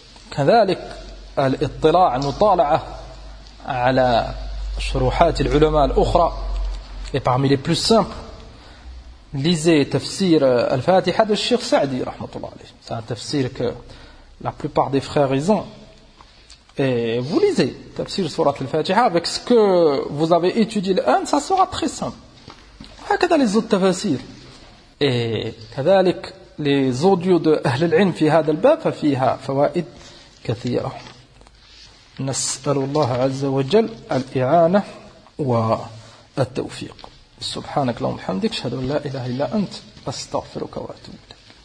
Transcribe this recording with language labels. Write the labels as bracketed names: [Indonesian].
[Arabic] كذلك الاطلاع مطالعة على شروحات العلماء الأخرى. [French] Et parmi les plus simples, lisez تفسير الفاتحة de الشيخ سعدي رحمة الله عليه. C'est un تفسير que la plupart des frères ils ont. Et vous lisez تفسير سورة الفاتحة avec ce que vous avez étudié الآن, ça sera très simple. هكذا les autres تفسير. [Arabic] Et كذلك [French] les audios de [Arabic] أهل العلم في هذا الباب ففيها فوائد كثيرة. نسأل الله عز وجل الإعانة والتوفيق. سبحانك اللهم وبحمدك, أشهد أن لا إله إلا أنت, أستغفرك وأتوب إليك.